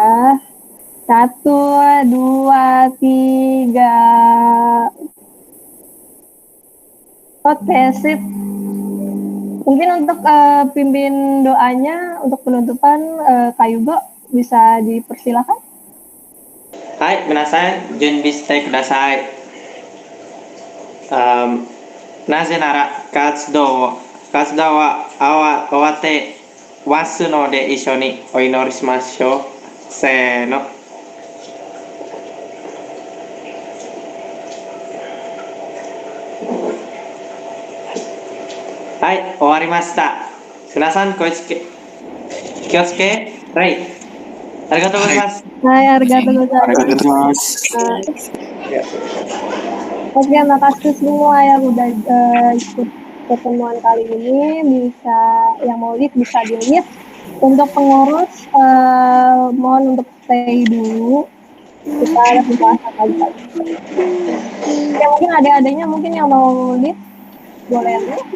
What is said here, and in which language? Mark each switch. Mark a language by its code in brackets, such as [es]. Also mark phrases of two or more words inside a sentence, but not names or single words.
[id] 1, 2, 3. Oke, sip. Mungkin untuk pimpin doanya untuk penutupan, Kak Yugo bisa dipersilakan. [ja] Hai, 皆さん、準備してください. なぜなら活動は終わってわすので一緒にお祈りしましょう. せーの。はい, 終わりました. 皆さん気をつけ. Right. ありがとうございます. はい、ありがとうございます. [id] Oke, makasih semua yang udah ikut pertemuan kali ini. Bisa yang mau live bisa di live. Untuk pengurus mohon untuk stay dulu. Kita ada pembahasan lagi. Ya mungkin adik-adiknya mungkin yang mau live boleh ya.